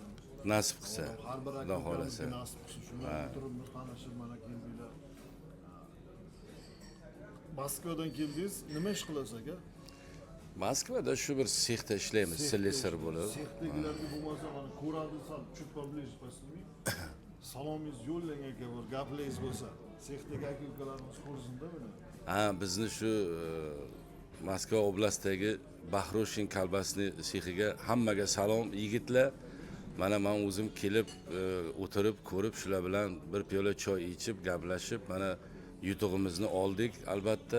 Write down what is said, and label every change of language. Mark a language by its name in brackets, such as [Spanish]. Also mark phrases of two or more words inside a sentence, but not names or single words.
[Uzbek] Nasib qilsa. Har bir Xudo xolasa. akamizga nasib qilsin. Shundan turib tanishib mana keldinglar. Moskvadan keldingiz, nima ish qilasiz aka? Moskvada shu bir sexda ishlaymiz, slesar bo'lib. Sexdagilarga bo'lmasa mana ko'radi sal [Russian] чуть поближе посnimi. [Uzbek] Salomingiz yo'llang aka, bir gaplaringiz bo'lsa. Sexdagi aka-ukalarimiz ko'rsin-da buni. Ha, bizni shu Moskva oblastidagi Bahrushin kolbasni sexiga hammaga salom yigitlar. Mana men o'zim kelib o'tirib ko'rib shular bilan bir piyola choy ichib gaplashib mana yutug'imizni oldik albatta.